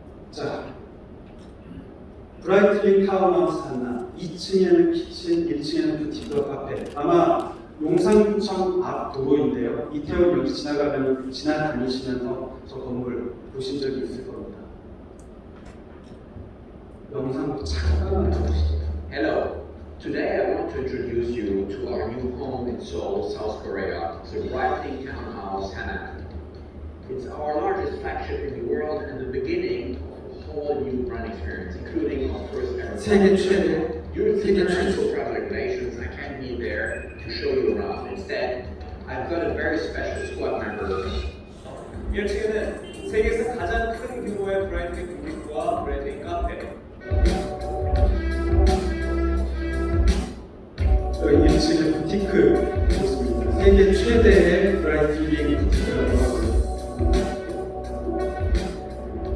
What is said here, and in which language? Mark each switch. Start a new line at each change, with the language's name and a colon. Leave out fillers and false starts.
Korean: 자, 브라이틀링 타운하우스 하나, 2층에는 키친, 1층에는 뷰티과 카페. 아마 용산구청 앞 도로인데요. 이태원 여기 지나다니시면서 저 건물 보신 적이 있을 겁니다. 영상 잠깐만 보시죠.
English: Hello. Today I want to introduce you to our new home in Seoul, South Korea, the Brightling Townhouse Hanan. It's our largest flagship in the world and the beginning of a whole new brand experience, including our first ever.
Korean: 세계 최대,
English: Due to international travel regulations, I can't be there to show you around. Instead, I've got a very special squad member.
Korean: 1층에는 세계에서 가장 큰 규모의 브라이틀링 뷰티와 브라이틀링 카페. 저희 1층의 부티크 모습입니다. 세계 최대의 브라이틀링 부티크라고 하고요.